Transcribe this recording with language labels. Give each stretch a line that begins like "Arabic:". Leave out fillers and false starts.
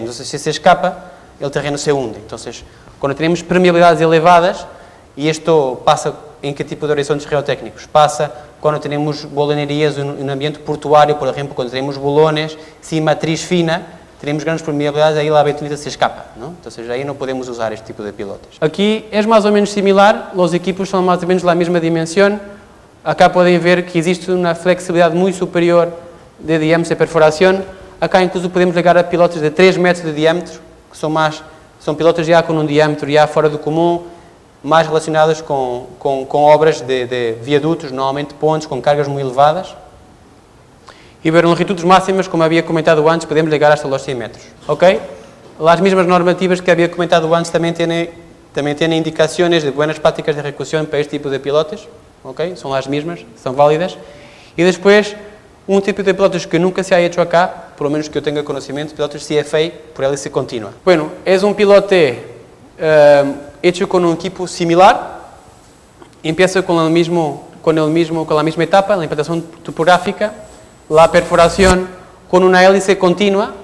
Spanish: Entonces, si se escapa, el terreno se hunde. Entonces, cuando tenemos permeabilidades elevadas, y esto pasa en qué tipo de horizontes geotécnicos? Pasa cuando tenemos bolonerias en un ambiente portuario, por ejemplo, cuando tenemos bolones sin matriz fina, tenemos grandes permeabilidades, ahí la bentonita se escapa, ¿no? Entonces ahí no podemos usar este tipo de pilotes. Aquí es más o menos similar, los equipos son más o menos la misma dimensión.
Portuguese: Acá podem ver que existe uma flexibilidade muito superior de diâmetro de perfuração.
Spanish: Acá incluso podemos
Portuguese: chegar a pilotes de 3 metros de diâmetro, que são pilotes já com um diâmetro já fora do comum, mais relacionados com obras de viadutos, normalmente pontes com cargas muito elevadas. E ver longitudes máximas, como havia comentado antes, podemos chegar
Spanish: hasta los 100 metros. ¿Ok?
Portuguese: As mesmas normativas que havia comentado antes também têm indicações de boas práticas de execução para este tipo de pilotes.
Spanish: ¿Ok? Son las mismas, son válidas. Y después, un tipo de pilotos que nunca se ha hecho acá, por lo menos que yo tenga conocimiento, pilotos CFA por hélice continua. Bueno, es un pilote hecho con un equipo similar. Empieza con la misma etapa, la implantación topográfica, la perforación con una hélice continua.